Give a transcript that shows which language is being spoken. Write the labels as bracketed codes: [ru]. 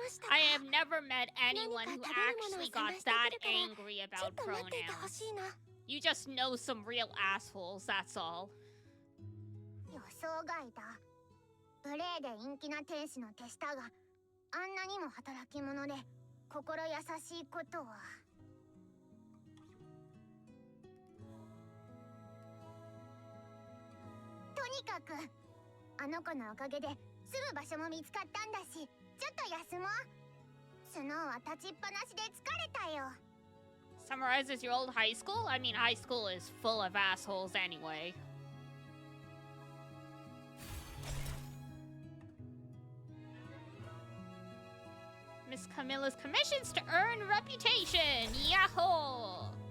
[en] I have never met anyone who actually got that angry about pronouns. You just know some real assholes, that's all. [ja] 予想外だ。無礼で陰気な天使の手下があんなにも働き者で心優しいことは。とにかくあの子のおかげで住む場所も見つかったんだし、ちょっと休もう。スノーは立ちっぱなしで疲れたよ。 [en] Summarizes your old high school? I mean, high school is full of assholes anyway. Miss Camilla's commissions to earn reputation! Yahoo!